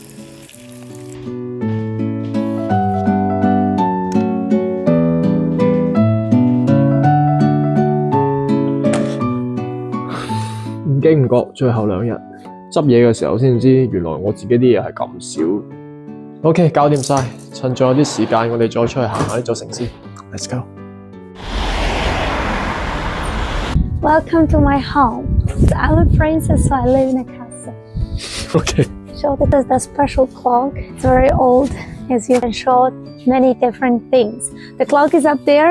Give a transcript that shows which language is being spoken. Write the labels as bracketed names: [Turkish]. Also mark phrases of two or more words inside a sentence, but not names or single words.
[Cantonese] 唔經唔覺，最後2日執嘢嘅時候先知，原來我自己啲嘢係咁少。OK， 搞掂晒，趁仲有啲時間，我哋再出去行下呢座城市。 [English] Let's go. Welcome to my home. I'm a princess, so I live in a castle. Okay. So this is the special clock. It's very old, as you can show many different things. The clock is up there.